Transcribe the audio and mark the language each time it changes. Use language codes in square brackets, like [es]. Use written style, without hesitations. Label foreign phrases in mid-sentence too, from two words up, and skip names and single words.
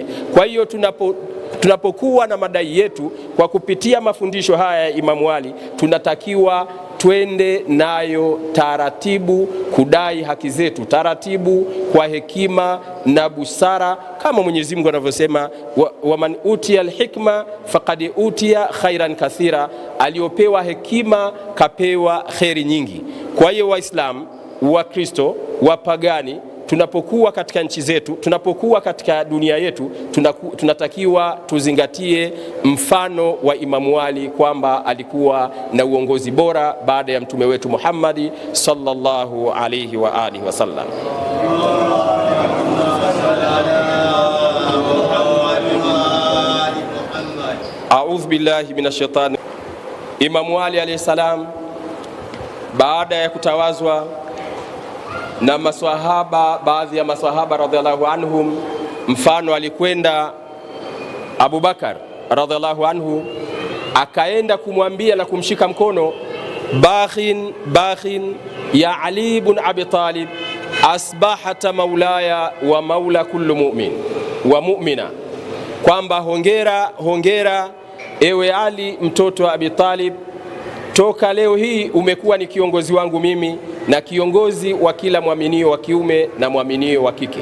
[sw] Kwa hiyo tunapokuwa na madai yetu kwa kupitia mafundisho haya ya Imamu Ali, tunatakiwa twende nayo taratibu kudai haki zetu, taratibu kwa hekima na busara, kama Mwenyezi Mungu anavyosema, [ar] ومن يؤت الحكمة فقد أوتي خيرا كثيرا, [sw] aliopewa hekima kapewa khairi nyingi. Kwa hiyo Waislamu, Wakristo, wapagani, tunapokuwa katika nchi zetu, tunapokuwa katika dunia yetu, tunatakiwa tuzingatie mfano wa Imamu Ali kwamba alikuwa na uongozi bora baada ya mtume wetu Muhammad [ar] صلى الله عليه وآله وسلم. أعوذ بالله من الشيطان. [sw] Imamu Ali [ar] عليه السلام [sw] baada ya kutawazwa na maswahaba, baadhi ya maswahaba [ar] رضي الله عنهم, [sw] mfano alikwenda Abu Bakar [ar] رضي الله عنه, [sw] akaenda kumwambia na kumshika mkono, [ar] بخٍ يا علي بن أبي طالب أصبحت مولاي ومولى كل مؤمن ومؤمنة, [sw] kwamba hongera ewe Ali mtoto wa Abi Talib, toka leo hii umekuwa ni kiongozi wangu mimi na kiongozi wa kila mwaminio wa kiume na mwaminio wa kike.